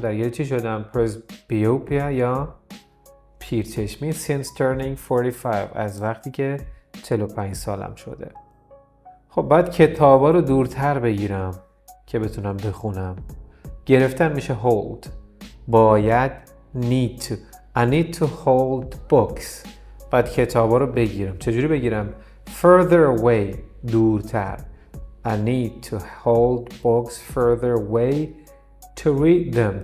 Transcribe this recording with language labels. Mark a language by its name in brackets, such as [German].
[Persian] درگیر چی شدم؟ presbyopia یا پیرچشمی [English] since turning 45. [Persian] از وقتی که 45 سالم شده. خب بعد کتابا رو دورتر بگیرم که بتونم بخونم. گرفتن میشه hold. باید need to. [English] I need to hold books. [Persian] بعد کتابا رو بگیرم. چجوری بگیرم؟ [English] further away. [Persian] دورتر. [English] I need to hold books further away to read them.